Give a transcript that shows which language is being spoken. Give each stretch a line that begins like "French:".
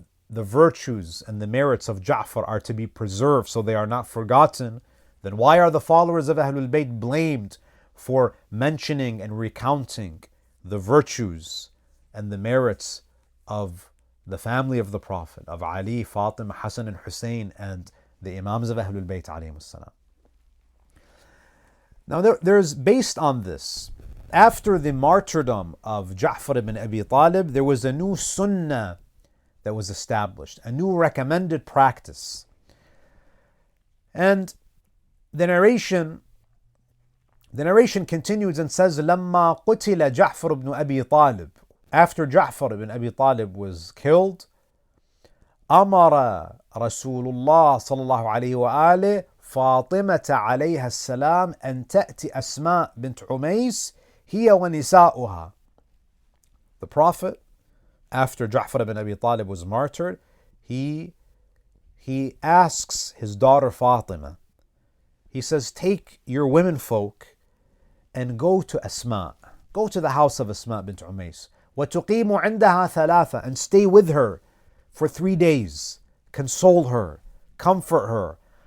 English: virtues and the merits of Ja'far are to be preserved so they are not forgotten, then why are the followers of Ahlul Bayt blamed for mentioning and recounting the virtues and the merits of the family of the Prophet, of Ali, Fatima, Hassan and Hussein, and the Imams of Ahlul Bayt alayhimus salam? Now there's, based on this, after the martyrdom of Jaffer ibn Abi Talib, there was a new sunnah that was established, a new recommended practice. And the narration continues and says,
Arabic: لما قتل جعفر ibn Abi Talib,
English: after Ja'far ibn Abi Talib was killed,
Arabic: أمر رسول الله صلى الله عليه وآله فاطمة عليها السلام أن تأتي أسماء بنت عميس هي ونساؤها.
English: The Prophet, after Ja'far ibn Abi Talib was martyred, he asks his daughter Fatima, he says, take your women folk and go to Asma, go to the house of Asma bint Umays,
Arabic: وَتُقِيمُ عِنْدَهَا ثَلَاثًا,
English: and stay with her for 3 days, console her, comfort her.